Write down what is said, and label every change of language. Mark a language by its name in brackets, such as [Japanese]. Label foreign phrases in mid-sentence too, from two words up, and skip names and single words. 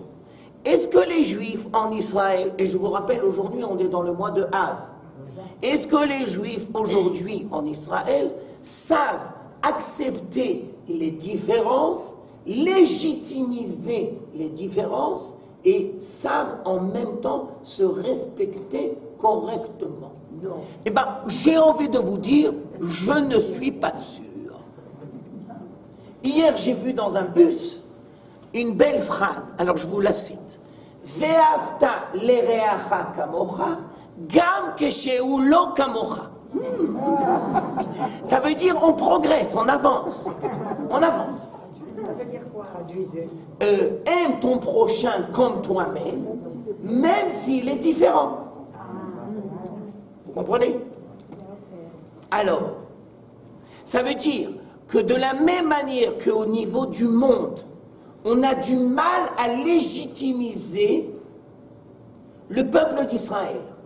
[French] Est-ce que les Juifs en Israël, et je vous rappelle aujourd'hui on est dans le mois de Av, est-ce que les Juifs aujourd'hui en Israël savent accepter les différences, légitimiser les différences et savent en même temps se respecter correctement? Non. Eh bien, j'ai envie de vous dire, je ne suis pas sûr. Hier, j'ai vu dans un bus une belle phrase, alors je vous la cite. [Hebrew] ואהבת לרעך כמוך, גם כשהוא לא כמוך. [French] Ça veut dire on progresse, on avance. On avance. Ça veut dire quoi? Aime ton prochain comme toi-même, même s'il est différent. Vous comprenez? Alors, ça veut dire que de la même manière qu'au niveau du monde, on a du mal à légitimiser le peuple d'Israël.